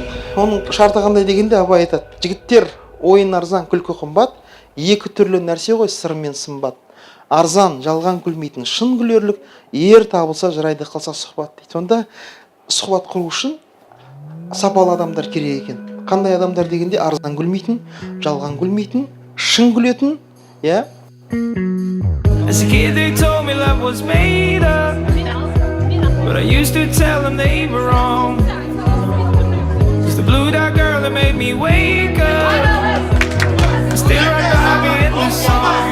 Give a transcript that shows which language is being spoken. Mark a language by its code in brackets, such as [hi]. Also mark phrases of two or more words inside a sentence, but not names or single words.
[kk] Оның шарты қандай дегенде абай айтады: жігіттер, ойын арзан, күлкі қымбат, екі түрлі нәрсе ғой сыр мен сымбат. Арзан, жалған күлмейтін шын күлерлік, ер табылса жарайды қалса сұхбат дейді. Сонда сұхбат құру үшін сапалы адамдар керек екен. Қандай адамдар дегенде арзан күлмейтін, жалған күлмейтін, шын күлетін, иә? [en] As a kid they told me love was made up, but I used to tell them they were wrong. It's the blue dot girl that made me wake up, still right by me in the song.